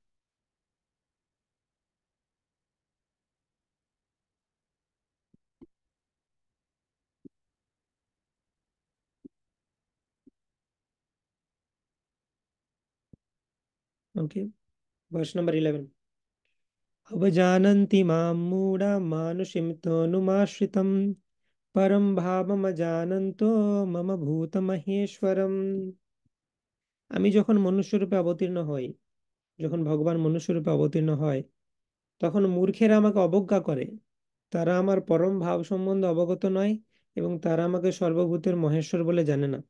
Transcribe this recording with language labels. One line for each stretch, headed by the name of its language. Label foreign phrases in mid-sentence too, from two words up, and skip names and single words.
Bangla: ওকে,
English: verse number
Bangla: 11।
Sanskrit: अवजानन्ति मां मूढा मानुषीं तनुमाश्रितं परं भावमजानन्तो मम ভূতমহেশ্বরম।
Bangla: আমি যখন মনুষ্যরূপে অবতীর্ণ হই, যখন ভগবান মনুষ্যরূপে অবতীর্ণ হয়, তখন মূর্খেরা আমাকে অবজ্ঞা করে। তারা আমার পরম ভাব সম্বন্ধে অবগত নয় এবং তারা আমাকে সর্বভূতের মহেশ্বর বলে জানে না।